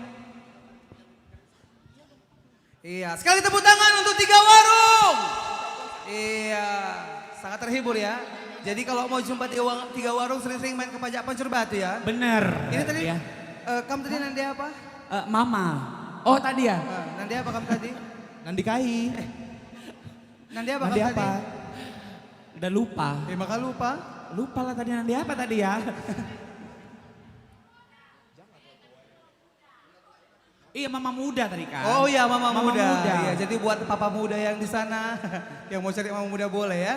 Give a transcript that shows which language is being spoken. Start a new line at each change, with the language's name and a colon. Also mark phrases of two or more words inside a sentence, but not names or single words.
Indonesian: Iya, sekali tepuk tangan untuk Tiga Warung. Iya, sangat terhibur ya. Jadi kalau mau jumpa Tiga Warung sering-sering main ke Pajak Pancur Batu ya. Bener. Ini tadi, ya. kamu tadi Nandi apa? Mama. Oh tadi ya? Nandi apa kamu tadi? Nandi Kai. Nandi apa Nandi kamu apa? tadi? Udah lupa. Maka lupa. Lupa lah tadi Nandi apa tadi ya? Iya mama muda tadi kan. Oh iya mama muda. muda. Iya, jadi buat papa muda yang di sana yang mau cari mama muda boleh ya.